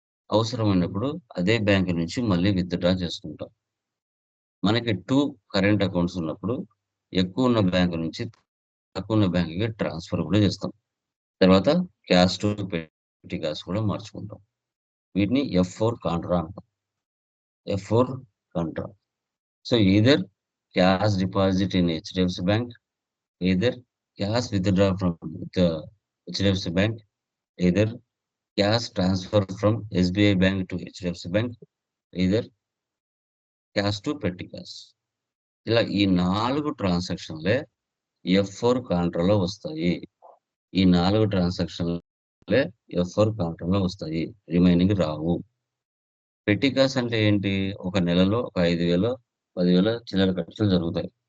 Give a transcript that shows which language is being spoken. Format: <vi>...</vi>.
<te>అవసరమైనప్పుడు అదే బ్యాంక్ నుంచి మళ్ళీ విత్‌డ్రా చేసుకుంటాం. మనకి 2 కరెంట్ అకౌంట్స్ ఉన్నప్పుడు ఎక్కువ ఉన్న బ్యాంక్ నుంచి తక్కువ ఉన్న బ్యాంక్‌కి ట్రాన్స్‌ఫర్ కూడా చేస్తాం. తర్వాత క్యాష్ టు పెట్టి క్యాష్ కూడా మార్చుకుంటాం. వీటిని ఎఫ్4 కాంట్రా అంటాం. ఎఫ్4 Contra.</te> <en>So either cash deposit in HDFC Bank, either cash withdraw from the HDFC Bank, either cash transfer from SBI Bank to HDFC Bank, either cash to petty cash.</en> <te>ఇలా ఈ 4 ట్రాన్సాక్షన్‌లే ఎఫ్4 కాంట్రాలో వస్తాయి. ఈ 4 ట్రాన్సాక్షన్‌లే ఎఫ్4 కాంట్రాలో వస్తాయి. Remaining రావు. పెట్టి cache అంటే ఏంటి? ఒక నెలలో ఒక 5,000, 10,000 చిల్లర ఖర్చులు జరుగుతాయి.</te>